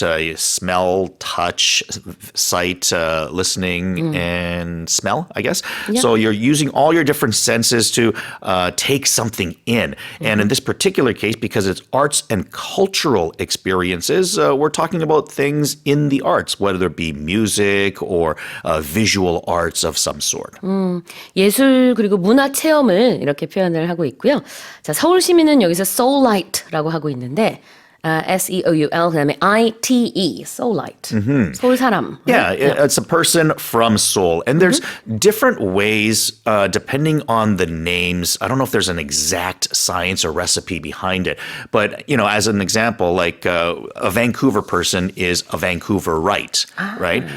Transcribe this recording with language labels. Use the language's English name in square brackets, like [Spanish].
[English] You smell, touch, sight, listening, and smell, I guess. Yeah. So you're using all your different senses to take something in. And in this particular case, because it's arts and cultural experiences, we're talking about things in the arts, whether it be music or visual arts of some sort. [Korean] 예술 그리고 문화 체험을 이렇게 표현을 하고 있고요. 자, 서울 시민은 여기서 Seoulite라고 하고 있는데 S-E-O-U-L 그다음에 I-T-E, Seoulite. 서울 사람. [English] Yeah, it's a person from Seoul. And there's different ways, depending on the names. I don't know if there's an exact science or recipe behind it. But, you know, as an example, like a Vancouver person is a Vancouverite, right?